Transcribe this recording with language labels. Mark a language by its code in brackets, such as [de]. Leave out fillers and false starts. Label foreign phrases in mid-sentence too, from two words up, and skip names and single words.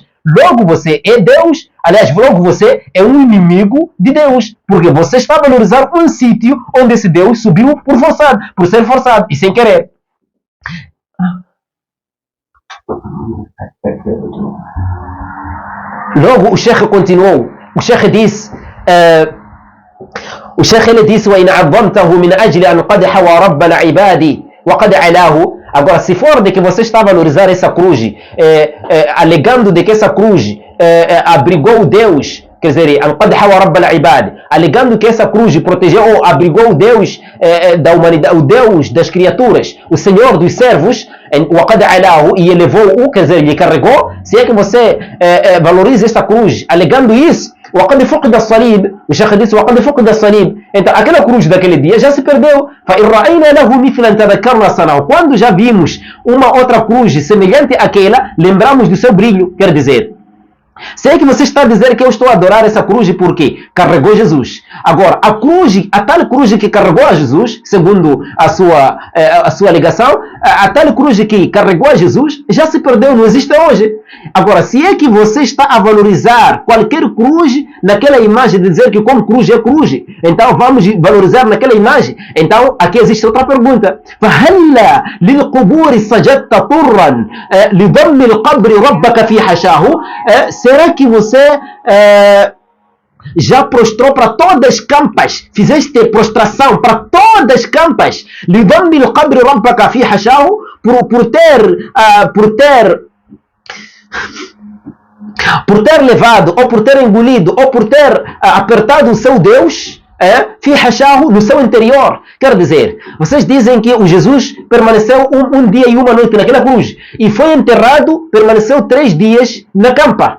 [pt] Logo você é Deus, aliás, logo você é um inimigo de Deus, porque você está a valorizar um sítio onde esse Deus subiu por ser forçado e sem querer. Logo o Sheikh continuou, o Sheikh disse, o Sheikh ele disse, [ar] وَإِنْ عَظَّمْتَهُ مِنْ أَجْلِ أَنْ قَدْ حَوَى رَبَّ الْعِبَادِ وَقَدْ عَلَاهُ. [pt] Agora, se for de que você está a valorizar essa cruz, alegando de que essa cruz abrigou Deus, quer dizer, [ar] أَنْ قَدْ حَوَى رَبَّ الْعِبَادِ, [pt] alegando que essa cruz protegeu ou abrigou Deus da humanidade, o Deus das criaturas, o Senhor dos servos, [ar] وَقَدْ عَلَاهُ, [pt] e elevou-o, quer dizer, lhe carregou. Se é que você valoriza esta cruz, alegando isso, [ar] وقد فقد الصليب, [pt] o Sheikh disse, [ar] وقد فقد الصليب, [pt] então aquela cruz daquele dia já se perdeu. [ar] فإن رأينا له مثلا تذكرنا صنعه, [pt] quando já vimos uma outra cruz semelhante àquela, lembramos do seu brilho. Quer dizer, sei que você está a dizer que eu estou a adorar essa cruz porque carregou Jesus. Agora, a tal cruz que carregou a Jesus, segundo a sua alegação, a tal cruz que carregou a Jesus já se perdeu, não existe hoje. Agora, se é que você está a valorizar qualquer cruz naquela imagem, de dizer que como cruz é cruz, então vamos valorizar naquela imagem. Então, aqui existe outra pergunta. [ar] فَهَلَّا لِلْقُبُورِ سَجَدْتَ طُرًّا لِضَمِّ الْقَبْرِ رَبَّكَ فِي حَشَاهُ. [pt] Será que você já prostrou para todas as campas, fizeste prostração para todas as campas, [ar] لِضَمِّ الْقَبْرِ رَبَّكَ فِي حَشَاهُ, [pt] por ter levado, ou por ter engolido, ou por ter apertado o seu Deus, [ar] في حشاه, [pt] no seu interior. Quer dizer, vocês dizem que o Jesus permaneceu um dia e uma noite naquela cruz e foi enterrado, permaneceu 3 dias na campa.